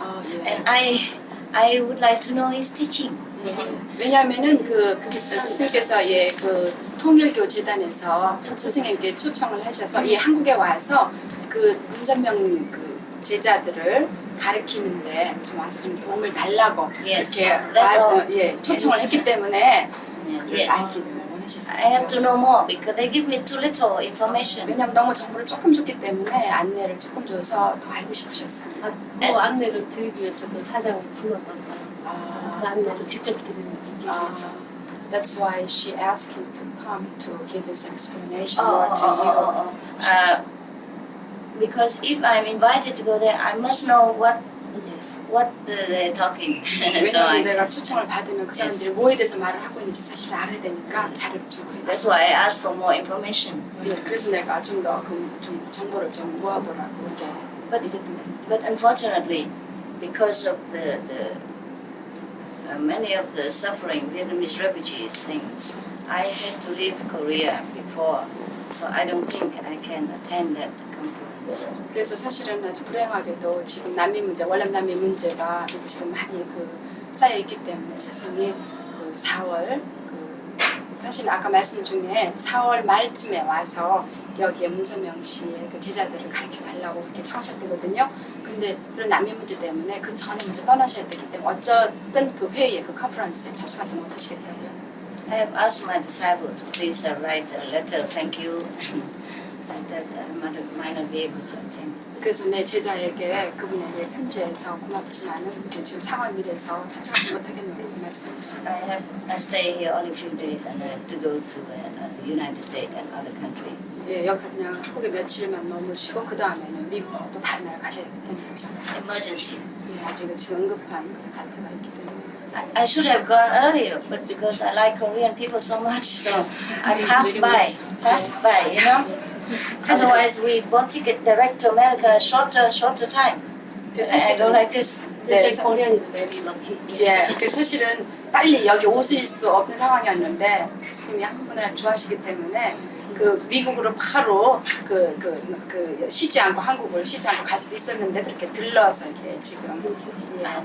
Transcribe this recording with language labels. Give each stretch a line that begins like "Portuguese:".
English: And I would like to know his teaching.
Korean: 왜냐하면은 그 스승께서 그 통일교 재단에서 스승에게 초청을 하셔서 이 한국에 와서 그 문선명 그 제자들을 가르치는데 좀 와서 좀 도움을 달라고 이렇게 와서 초청을 했기 때문에 그걸 알기를 원하셔서.
English: I have to know more because they give me too little information.
Korean: 왜냐하면 너무 정보를 조금 줬기 때문에 안내를 조금 줘서 더 알고 싶으셨어요. 그 안내를 드리기 위해서 그 사장을 불렀었어요. 그 안내를 직접 드리는 위해서.
English: That's why she asked him to come to give his explanation more to you. Because if I'm invited to go there, I must know what they're talking.
Korean: 왜냐하면 내가 초청을 받으면 그 사람들이 뭐에 대해서 말을 하고 있는지 사실 알아야 되니까 자료를 좀 구해야지.
English: That's why I asked for more information.
Korean: 그래서 내가 좀 더 좀 정보를 좀 모아보라고 이렇게 얘기했던 겁니다.
English: But unfortunately, because of the many of the suffering Vietnamese refugees things, I had to leave Korea before, so I don't think I can attend that conference.
Korean: 그래서 사실은 아주 불행하게도 지금 난민 문제, 월남 난민 문제가 지금 많이 그 쌓여 있기 때문에 스승이 그 4월 사실 아까 말씀 중에 4월 말쯤에 와서 여기에 문선명 씨의 그 제자들을 가르쳐 달라고 그렇게 청하셨거든요. 근데 그런 난민 문제 때문에 그 전에 먼저 떠나셔야 되기 때문에 어쨌든 그 회의에 그 컨퍼런스에 참석하지 못하시겠다고요.
English: I have asked my disciple to please write a letter, thank you, that I might not be able to attend.
Korean: 그래서 내 제자에게 그분에게 편지해서 고맙지만은 지금 상황이 이래서 참석하지 못하겠노라고 말씀했어요.
English: I stay here only a few days and I have to go to the United States and other country.
Korean: 예, 여기서 그냥 한국에 며칠만 머무시고 그 다음에는 미국 또 다른 나라 가셔야 되겠죠.
English: Emergency.
Korean: 예, 아직 지금 응급한 그런 사태가 있기 때문에.
English: I should have gone earlier, but because I like Korean people so much, so I passed by, you know. Otherwise, we bought ticket direct to America, shorter time. I go like this.
Korean: 네,
English: Korean is very lucky.
Korean: 예, 사실은 빨리 여기 오실 수 없는 상황이었는데 스님이 한국 문화를 좋아하시기 때문에 그 미국으로 바로 쉬지 않고 한국을 쉬지 않고 갈 수도 있었는데 그렇게 들러서 이렇게 지금. 예.